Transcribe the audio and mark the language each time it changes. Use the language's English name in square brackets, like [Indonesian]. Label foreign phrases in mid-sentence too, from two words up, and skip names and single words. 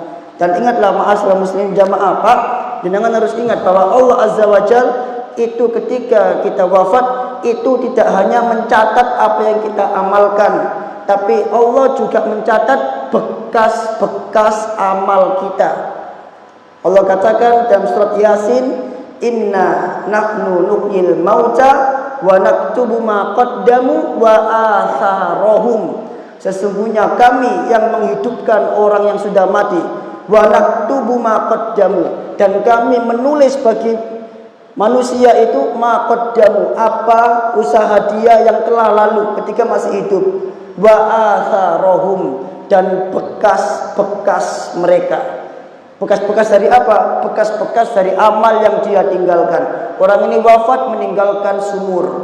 [Indonesian] Dan ingatlah [Arabic] معاشر المسلمين [Indonesian] jamaah, Pak, jenengan harus ingat bahwa Allah [Arabic] عز وجل [Indonesian] itu ketika kita wafat itu tidak hanya mencatat apa yang kita amalkan, tapi Allah juga mencatat bekas-bekas amal kita. Allah katakan dalam surat Yasin, [Arabic] إنا نحن نحيي الموتى ونكتب ما قدموا وآثارهم. [Indonesian] Sesungguhnya kami yang menghidupkan orang yang sudah mati, [Arabic] ونكتب ما قدموا, [Indonesian] dan kami menulis bagi manusia itu [Arabic] ما قدموا, [Indonesian] apa usaha dia yang telah lalu ketika masih hidup, [Arabic] وآثارهم, [Indonesian] dan bekas-bekas mereka. Bekas-bekas dari apa? Bekas-bekas dari amal yang dia tinggalkan. Orang ini wafat meninggalkan sumur.